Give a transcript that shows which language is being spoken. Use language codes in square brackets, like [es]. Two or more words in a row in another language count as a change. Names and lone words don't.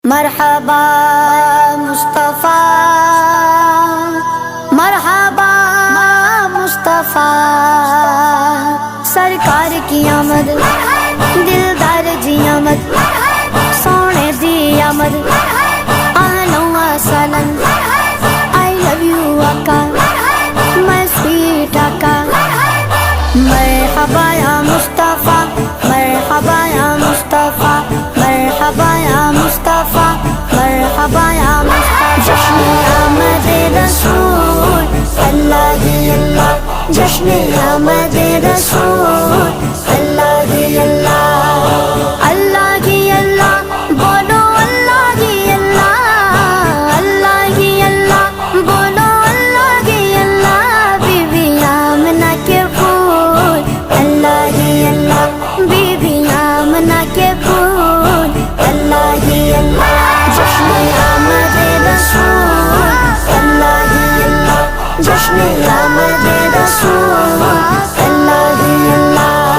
[ar] مرحبا مصطفیٰ، مرحبا مصطفیٰ، [ur] سرکار کی آمد، [pa] دلدار جی آمد، سونے دی آمد، [ar] اہلا و سہلا، [en] I love you آقا، my sweet [ur] آقا، [ar] مرحبا یا مصطفیٰ، مرحبا یا مصطفیٰ، مرحبا یا مصطفیٰ، مرحبا یا مصطفیٰ، [ur] جشن آمد رسول اللہ ہی اللہ، جشن آمد رسول اللہ ہی اللہ، اللہ ہی اللہ، بولو اللہ ہی اللہ، اللہ ہی اللہ، بولو اللہ ہی اللہ، بی بی آمنہ کے پھول اللہ ہی اللہ، بی بی آمنہ کے پھول اللہ ہی اللہ، جشن آمد رسول اللہ ہی اللہ، جشن آمد رسول اللہ ہی اللہ۔